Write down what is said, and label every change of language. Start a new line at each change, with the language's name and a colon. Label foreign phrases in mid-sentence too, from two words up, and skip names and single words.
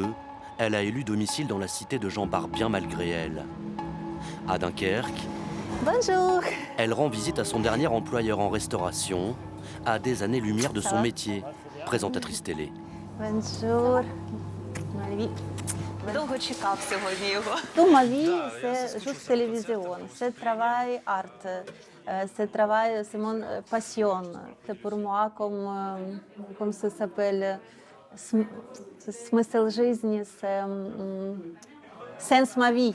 French: Elle a élu domicile dans la cité de Jean Barbien malgré elle. À Dunkerque, Bonjour. elle rend visite à son dernier employeur en restauration, à des années-lumière de son métier, présentatrice télé. Bonjour. Ma vie.
Ukrainian: Довго чекав сьогодні його.
French: Tout ma vie, c'est juste télévision. C'est travail art. C'est travail, c'est mon passion. C'est pour moi comme ça s'appelle,
Russian: смысл жизни,
French: c'est sens ma vie.